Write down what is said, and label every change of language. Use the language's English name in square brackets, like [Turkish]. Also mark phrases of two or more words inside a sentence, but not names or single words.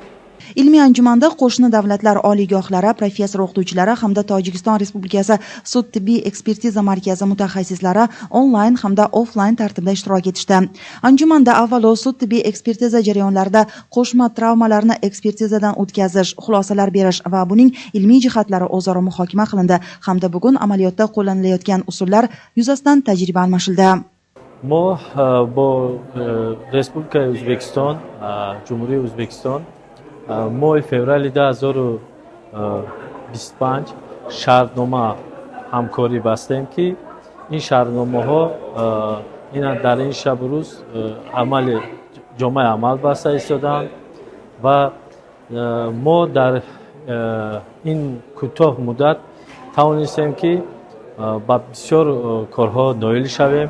[Uzbek] Ilmiy anjumanda qo'shni davlatlar oliygohlari, professor-o'qituvchilari hamda Tojikiston Respublikasi sud-tibbiy ekspertiza markazi mutaxassislari onlayn hamda offlayn tartibda ishtirok etishdi. Anjumanda avvalo sud-tibbiy ekspertiza jarayonlarida qo'shma travmalarni ekspertizadan o'tkazish, xulosalar berish va buning ilmiy jihatlari o'zaro muhokama qilindi hamda bugun amaliyotda qo'llanilayotgan usullar yuzasidan tajriba almashildi. [Tajik] ما با رسپولیکای ازبکستان، جمهوری ازبکستان ماه فوریه 2025 شرطنامه همکاری بستیم که این شرطنامه ها در این شب روز جامعه عمل بسته ایستادند و ما در این کوتاه مدت توانستیم که با بسیار کارها نایل شویم.